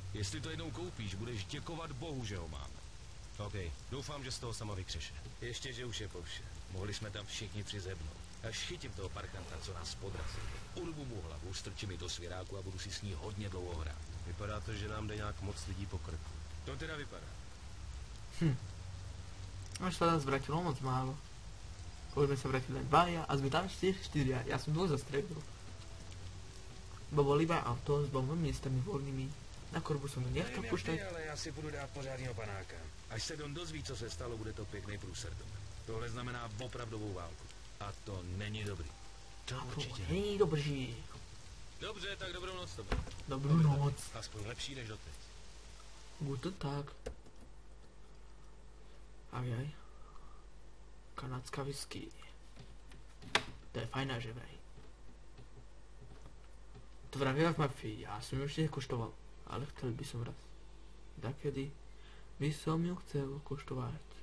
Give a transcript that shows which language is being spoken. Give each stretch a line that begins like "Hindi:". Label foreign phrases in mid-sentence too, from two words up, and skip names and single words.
Czech: Jestli to jednou koupíš, budeš děkovat Bohu, že ho máme. OK, doufám, že z toho sama vykřeše. Ještě, že už je po vše. Mohli jsme tam všichni tři zebnout. Až chytím toho parchanta, co nás podrazil. Urvu mu hlavu, strčím ji do svěráku a budu si s ní hodně dlouho hrát. Vypadá to, že nám jde nějak moc lidí po krku. To teda vypadá.
Slovak: Až sa nás vrátilo moc málo. Už sme sa vrátili len dvaja a sme tam 4. Ja som dvoch zastrelil. Bo bol iba auto s dvoma miestami voľnými. Na korbu som to nechcel
Czech: Nevím,
Slovak: pušťať.
Czech: jak ty, ale já si budu dát pořádného panáka. Až se Don dozví, co se stalo, bude to pěkný průser. Tohle znamená opravdovou válku. A to není dobrý. To To určitě. není dobrý. Dobře, tak dobrou noc tobě.
Slovak: Dobrú noc.
Czech: Aspoň lepší než doteď.
German: Guten Tag. Ajaj.
Slovak: Kanadská whisky. To je fajná, že vraj. To vravia v mafii, ja som ju ešte nekoštoval. Ale chcel by som raz. Dakedy by som ju chcel koštovať.